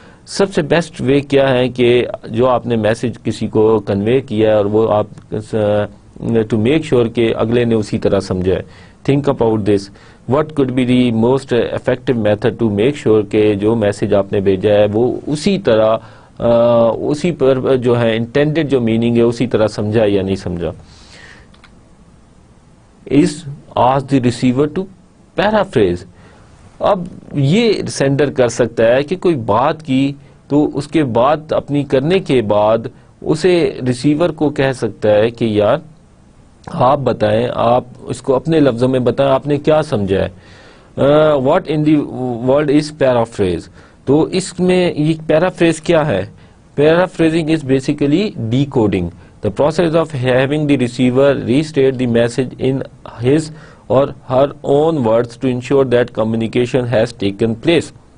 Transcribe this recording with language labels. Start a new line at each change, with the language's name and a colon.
Urdu: سب سے best way کیا ہے کہ جو آپ نے میسج کسی کو کنوے کیا اور وہ آپ
English: to make sure
Urdu: کہ اگلے نے اسی طرح سمجھا ہے.
English: Think about this. What could be the most effective method to make sure
Urdu: کہ جو میسج آپ نے بھیجا ہے وہ اسی طرح اسی پر جو ہے intended جو meaning ہے اسی طرح سمجھا یا نہیں سمجھا.
English: Is ask the receiver to paraphrase.
Urdu: اب یہ سینڈر کر سکتا ہے کہ کوئی بات کی تو اس کے بعد اپنی کرنے کے بعد اسے ریسیور کو کہہ سکتا ہے کہ یار آپ بتائیں, آپ اس کو اپنے لفظوں میں بتائیں آپ نے کیا سمجھا ہے.
English: What in the world is paraphrase.
Urdu: تو اس میں یہ پیرافریز کیا ہے؟
English: Paraphrasing is basically decoding, the process of having the receiver restate the message in his or her own words to ensure that communication has taken place.